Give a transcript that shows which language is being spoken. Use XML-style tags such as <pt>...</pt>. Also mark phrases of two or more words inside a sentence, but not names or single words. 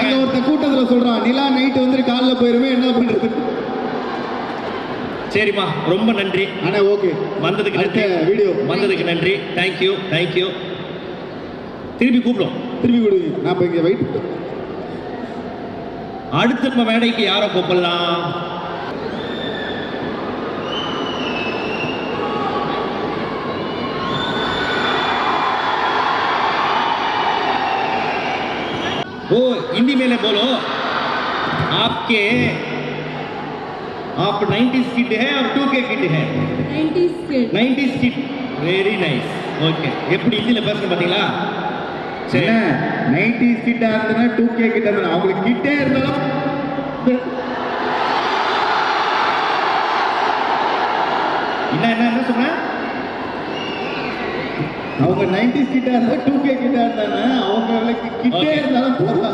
<ta>அங்க ஒருத்த கூட்டத்துல சொல்றான் நிலா நைட் வந்து காலைல போயிருமே, என்ன பண்றது? சரிமா, ரொம்ப நன்றி. அண்ணா ஓகே, வந்ததுக்கு நன்றி. வீடியோ வந்ததுக்கு நன்றி.</ta> <en>thank you thank you.</en> <ta>திருப்பி கூப்பிடும், திருப்பி கொடுங்க. நான் இப்போ இங்கே வெயிட். அடுத்த நம்ம மேடைக்கு யாரை கூப்பிடலாம்?</ta> <hi>ओ हिंदी में बोलो। आपके आप 90s किड है और 2K किड है?</hi> <en>90s kid. very nice. ओके,</en> <ta>எப்படி ஹிந்தில பேசணும் பாத்தீங்களா? சரி, 90s கிட்டா இருந்தா 2K கிட்டா இருந்தா அவங்களுக்கு கிட்டே இருந்தாலும் என்ன சொன்னா? அவங்க 90s கிட்டா இருந்தா 2K கிட்டா இருந்தானே அவங்களுக்கு கிட்டே இருந்தாலும் போறா.</ta>